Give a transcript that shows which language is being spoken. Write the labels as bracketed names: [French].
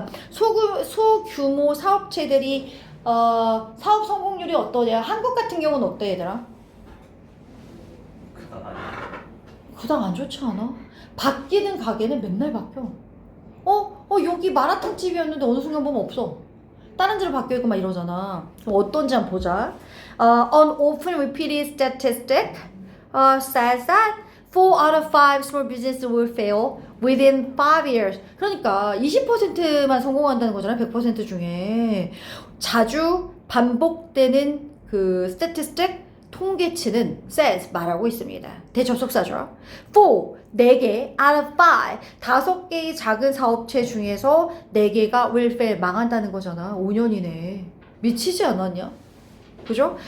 [Korean] 소규모 사업체들이 사업 성공률이 어떠냐? 한국 같은 경우는 어때 얘들아? 그닥 안 좋지 않아? 바뀌는 가게는 맨날 바뀌어. 여기 마라탕 집이었는데 어느 순간 보면 없어. 다른 데로 바뀌어 있고 막 이러잖아. 그럼 어떤지 한번 보자. [English] An often repeated statistic says that 4 out of 5 small businesses will fail within 5 years. [Korean] 그러니까 20%만 성공한다는 거잖아. 100% 중에. 자주 반복되는 그 statistic 통계치는 says 말하고 있습니다. 대접속사죠. 4, 4개 out of 5, 5개의 작은 사업체 중에서 4개가 [English] will fail, [Korean] 망한다는 거잖아. 5년이네. 미치지 않았냐? 그죠?